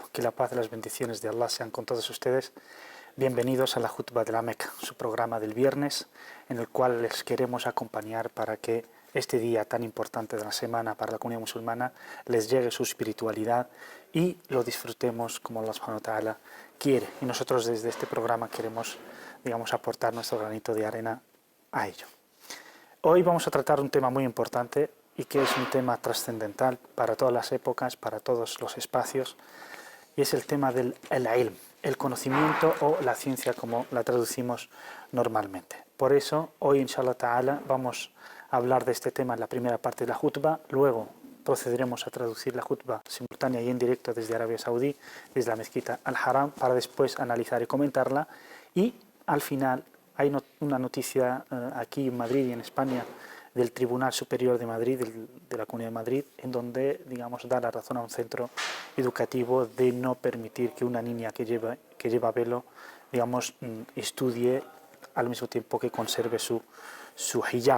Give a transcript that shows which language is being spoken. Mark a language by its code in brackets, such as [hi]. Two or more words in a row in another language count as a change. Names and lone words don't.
[es] Que la paz y las bendiciones de Allah sean con todos ustedes. Bienvenidos a la Jutba de la Meca, su programa del viernes, en el cual les queremos acompañar para que este día tan importante de la semana para la comunidad musulmana les llegue su espiritualidad y lo disfrutemos como [ar] الله سبحانه وتعالى [es] quiere. Y nosotros desde este programa queremos, aportar nuestro granito de arena a ello. Hoy vamos a tratar un tema muy importante y que es un tema trascendental para todas las épocas, para todos los espacios, y es el tema del ilm, el conocimiento o la ciencia como la traducimos normalmente. Por eso, hoy, [ar] إن شاء الله تعالى, [es] vamos a hablar de este tema en la primera parte de la jutba, luego procederemos a traducir la jutba simultánea y en directo desde Arabia Saudí, desde la mezquita Al-Haram, para después analizar y comentarla, y al final hay una noticia aquí en Madrid y en España, del Tribunal Superior de Madrid, de la Comunidad de Madrid, en donde, da la razón a un centro educativo de no permitir que una niña que lleva velo, estudie al mismo tiempo que conserve su hijab.